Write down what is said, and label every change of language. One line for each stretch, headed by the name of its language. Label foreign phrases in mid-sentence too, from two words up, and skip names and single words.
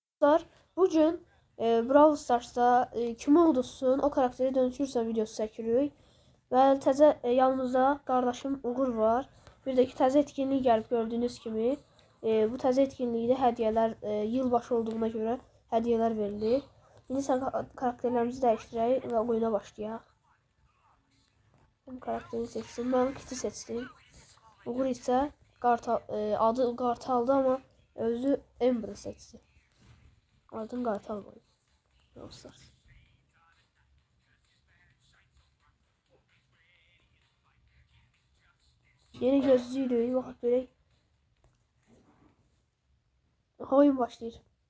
Turkish: Bugün Brawl Stars'da kim olursun o karakteri dönüşürsen videosu çəkirik.
Azerbaijani: Və təzə yanımızda qardaşım Uğur var. Bir də ki təzə etkinlik gəlib gördüyünüz kimi. Bu təzə etkinlikdə hədiyyələr yılbaşı olduğuna görə hədiyyələr verilir. İndi sən karakterlərimizi dəyişdirək və oyuna başlayaq.
Turkish: Ben karakteri seçtim. Ben Kit'i seçtim.
Azerbaijani: Uğur isə adı Qartaldı ama özü Ember'ı seçti. Adın Qartal var. Dostlar.
Turkish: Yeni gözlüğüyle bakıp böyle oyun başlayır.